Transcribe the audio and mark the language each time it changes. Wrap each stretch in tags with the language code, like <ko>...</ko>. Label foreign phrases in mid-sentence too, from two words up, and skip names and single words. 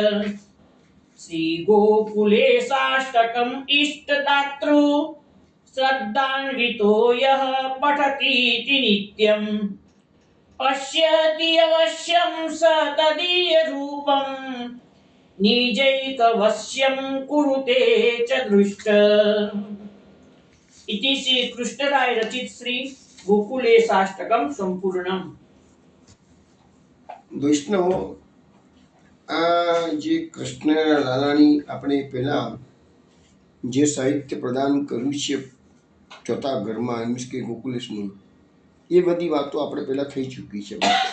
<sa>श्रीगोकुलेशाष्टकम् इष्टदातृ श्रद्धान्वितो यः पठतीति नित्यम् पश्यति अवश्यं स तदीयरूपम् निजैकवश्यं कुरुते च दृष्ट इति श्री कृष्णराय रचित श्री गोकुलेशाष्टकम संपूर्णम।</sa> <gu>વૈષ્ણવો, આ જે કૃષ્ણ લાલાની આપણે પહેલા જે સાહિત્ય પ્રદાન કર્યું છે ચોથા ઘરમાં મીન્સ કે ગોકુલેશનું, એ બધી વાતો આપણે પહેલાં થઈ ચૂકી છે.</gu>